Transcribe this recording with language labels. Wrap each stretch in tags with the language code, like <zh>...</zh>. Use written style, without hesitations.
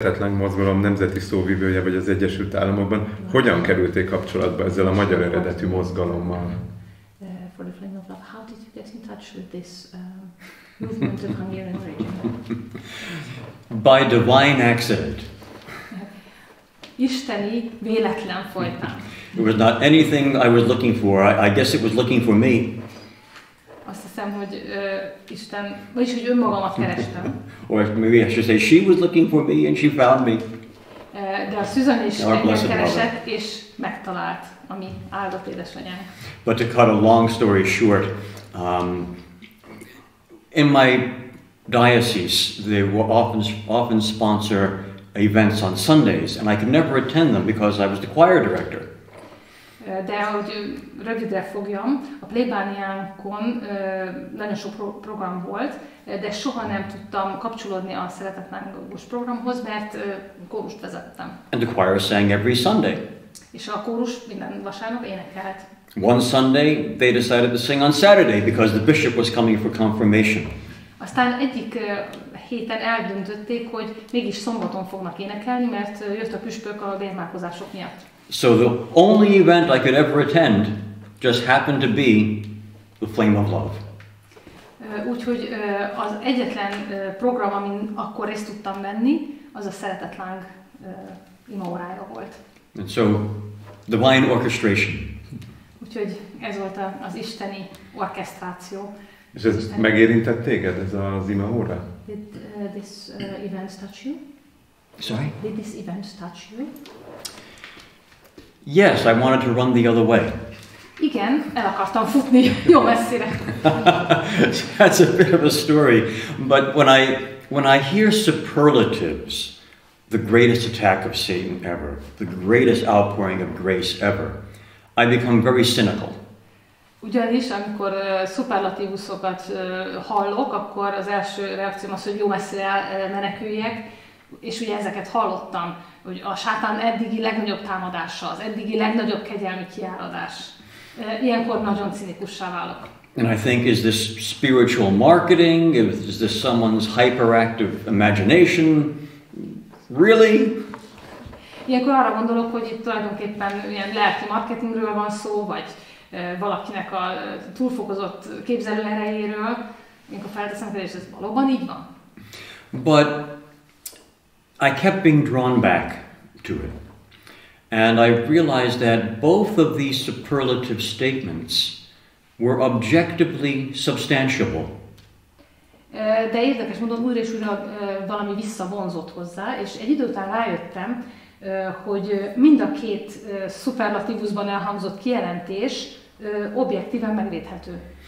<hu>Szeretetláng Mozgalom nemzeti szóvivője vagy az Egyesült Államokban. Hogyan kerültél kapcsolatba ezzel a magyar eredetű mozgalommal?</hu> <en>For the Flame of Love, how did you get in touch with this movement of Hungarian origin? By divine accident.</en> <hu>Isteni véletlen folytán.</hu> <en>It was not anything I was looking for. I guess it was looking for me.</en> <hu>Azt hiszem, hogy Isten, vagyis hogy önmagamat kerestem.</hu> <en>Or maybe I should say she was looking for me and she found me.</en> <hu>De a Szűzany is engem keresett és megtalált, ami áldott édesanyánk.</hu> <en>But to cut a long story short, in my diocese, they will often sponsor events on Sundays, and I could never attend them because I was the choir director.</en> <hu>De hogy rövidre fogjam, a plébániánkon nagyon sok program volt, de soha nem tudtam kapcsolódni a Szeretetlángos programhoz, mert kórust vezettem.</hu> <en>And the choir sang every Sunday.</en> <hu>És a kórus minden vasárnap énekelt.</hu> <en>One Sunday they decided to sing on Saturday because the bishop was coming for confirmation.</en> <hu>Aztán egyik héten eldöntötték, hogy mégis szombaton fognak énekelni, mert jött a püspök a bérmálkozások miatt.</hu> <en>So the only event I could ever attend just happened to be the Flame of Love.</en> <hu>Úgyhogy az egyetlen program, amin akkor részt tudtam venni, az a Szeretetláng imaórája volt.</hu> <en>And so, divine orchestration.</en> <hu>Úgyhogy ez volt az isteni orkesztráció. És ez megérintett téged, ez az imaóra?</hu> <en>Did this event touch you? Sorry? Did this event touch you? Yes, I wanted to run the other way.</en> <hu>Igen, el akartam futni jó messzire.</hu> <en>That's a bit of a story, but when I hear superlatives, the greatest attack of Satan ever, the greatest outpouring of grace ever, I become very cynical.</en> <hu>Ugyanis, amikor szuperlatívuszokat hallok, akkor az első reakcióm az, hogy jó messzire meneküljek, és ugye ezeket hallottam, hogy a sátán eddigi legnagyobb támadása, az eddigi legnagyobb kegyelmi kiáradás. Ilyenkor nagyon cinikussá válok.</hu> <en>And I think, is this spiritual marketing? Is this someone's hyperactive imagination? Really?</en> <hu>Ilyenkor arra gondolok, hogy itt tulajdonképpen ilyen lelki marketingről van szó, vagy valakinek a túlfokozott képzelőerejéről. Ilyenkor felteszem kérdést, ez valóban így van?</hu> <en>But I kept being drawn back to it. And I realized that both of these superlative statements were objectively substantiable.</en> <hu>De érdekes módon újra és újra valami visszavonzott hozzá, és egy idő után rájöttem, hogy mind a két szuperlatívusban elhangzott kijelentés objektíven megvédhető.</hu>